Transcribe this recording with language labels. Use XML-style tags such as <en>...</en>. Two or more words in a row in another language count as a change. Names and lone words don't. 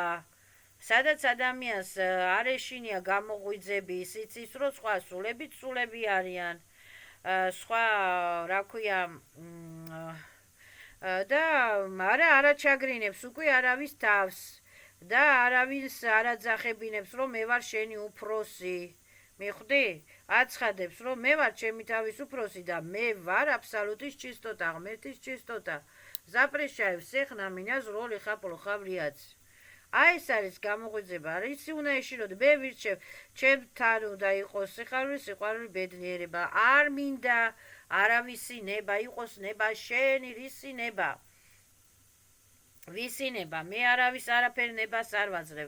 <ka>სადაც ადამიანს არ ეშინია გამოღვიძები, იცის რომ სხვა სულებიც სულები არიან, სხვა რა ქვია, და არ აჩაგრინებს უკვე არავის თავს და არავის არ აძახებინებს, რომ მე ვარ შენი უფროსი. მიხვდი? აცხადებს, რომ მე ვარ ჩემი თავის უფროსი და მე ვარ აბსოლუტის ჩისტოტა, ღმერთის ჩისტოტა.</ka> <ru>Запрещаю всех на меня зло лихо-плохо влиять.</ru> <ka>აი ეს არის გამოღვიძება, ისი უნდა ეშინოთ, მე ვირჩევ, ჩემთან უნდა იყოს სიყვარული, ბედნიერება, არ მინდა არავისი ნება, იყოს ნება შენი, რისი ნება. ვისი ნება, მე არავის არაფერ ნებას არ ვაძლევ.</ka>